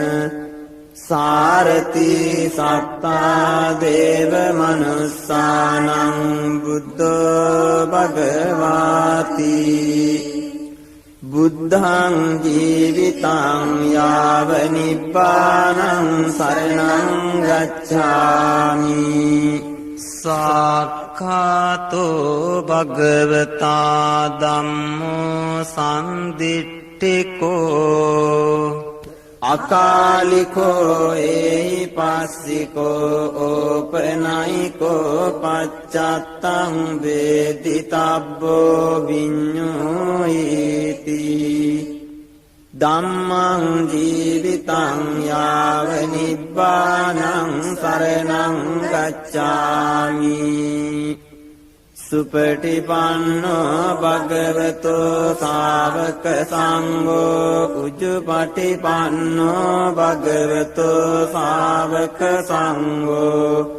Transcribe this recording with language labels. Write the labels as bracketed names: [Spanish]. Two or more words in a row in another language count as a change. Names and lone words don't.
[Pali] සාරති සත්තා දේව මනුස්සානං බුද්ධෝ භගවාති බුද්ධං ජීවිතං යාව නිබ්බානං සරණං ගච්ඡාමි සාක්ඛාතෝ භගවතා ධම්මෝ සම්දිට්ඨිකෝ අකාලිකෝ ඒහි පස්සිකෝ ඕපනයිකෝ පච්චත්තං වේදිතබ්බෝ විඤ්ඤෝයිති ධම්මං ජීවිතං යාව නිබ්බානං සරණං ගච්ඡාමි සුපටිපන්නෝ භගවතෝ ශාවක සංඝෝ උජුපටිපන්නෝ භගවතෝ ශාවක සංඝෝ